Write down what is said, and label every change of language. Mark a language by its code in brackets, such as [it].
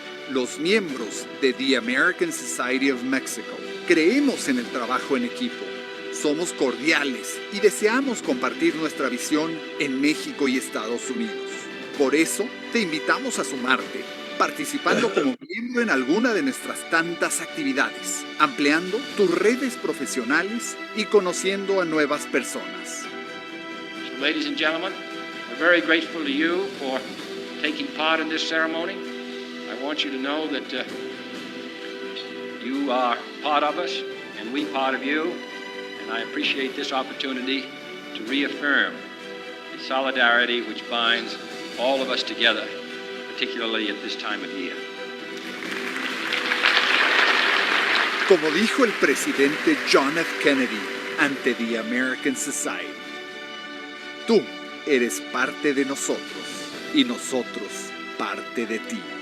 [es] Los miembros de The American Society of Mexico creemos en el trabajo en equipo, somos cordiales y deseamos compartir nuestra visión en México y Estados Unidos. Por eso, te invitamos a sumarte, participando como miembro en alguna de nuestras tantas actividades, ampliando tus redes profesionales y conociendo a nuevas personas. [en] So, ladies and gentlemen, we're very grateful to you for taking part in this ceremony. I want you to know that you are part of us and we part of you, and I appreciate this opportunity to reaffirm the solidarity which binds all of us together, particularly at this time of year. [es] Como dijo el presidente John F. Kennedy ante The American Society, tú eres parte de nosotros y nosotros parte de ti.